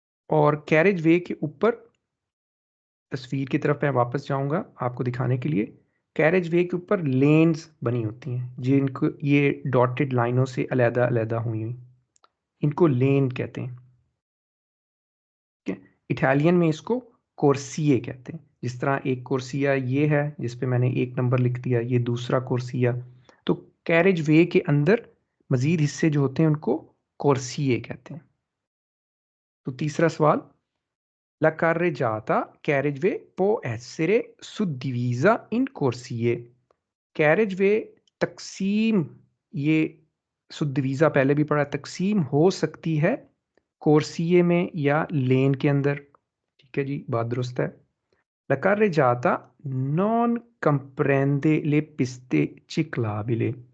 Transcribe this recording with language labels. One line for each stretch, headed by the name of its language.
Hindi: और carriage way के ऊपर, तस्वीर की तरफ मैं वापस जाऊंगा आपको दिखाने के लिए, कैरेज वे के ऊपर लेन्स बनी होती हैं, जिनको ये डॉटेड लाइनों से अलग अलग हुई हुई, इनको लेन कहते हैं। इटालियन में इसको कोर्सिए कहते हैं। जिस तरह एक कोर्सिया ये है जिस पे मैंने एक नंबर लिख दिया, ये दूसरा कोर्सिया। तो कैरेज वे के अंदर मजीद हिस्से जो होते हैं उनको कोर्सिए कहते हैं। तो तीसरा सवाल,
Italian: La carreggiata carriageway può essere suddivisa in corsie।
Hindi: carriageway तकसीम, ये सुद्दीवीज़ा पहले भी पढ़ा, तकसीम हो सकती है कोर्सिए में या लेन के अंदर। ठीक है जी, बात दुरुस्त है।
Italian: La carreggiata non comprende le piste ciclabili।